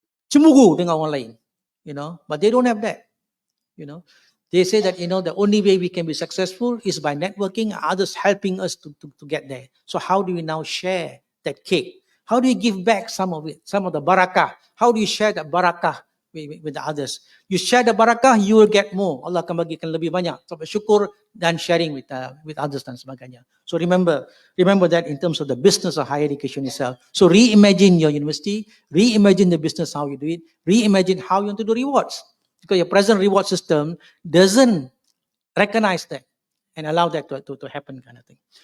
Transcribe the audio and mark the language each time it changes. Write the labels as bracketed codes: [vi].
[ms] Cemburu dengan orang lain, [en] but they don't have that, They say that, the only way we can be successful is by networking, others helping us to get there. So how do we now share that cake? How do you give back some of it, some of the barakah? How do you share that barakah with the others? You share the barakah, you will get more. [ms] Allah akan bagikan lebih banyak. So bersyukur dan [en] sharing with others [ms] dan sebagainya. [en] So remember that in terms of the business of higher education itself. So reimagine your university, reimagine the business, how you do it, reimagine how you want to do rewards. Because your present reward system doesn't recognize that and allow that to happen, kind of thing.